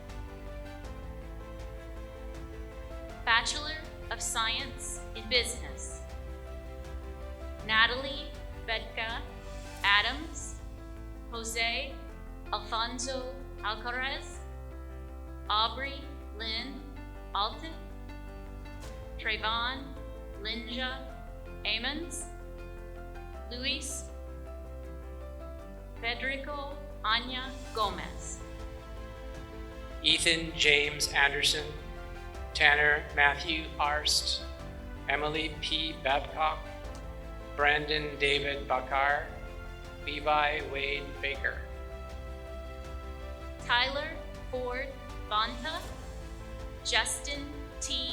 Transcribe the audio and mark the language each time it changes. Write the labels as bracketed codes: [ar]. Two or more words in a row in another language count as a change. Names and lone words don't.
[en] Bachelor of Science in Business, Natalie Bedka Adams, Jose Alfonso Alcaraz, Aubrey Lynn Alton, Trayvon Linja Amons, Luis Federico Anya Gomez. Ethan James Anderson, Tanner Matthew Arst, Emily P. Babcock, Brandon David Bakar, Levi Wade Baker. Tyler Ford Bonta, Justin T.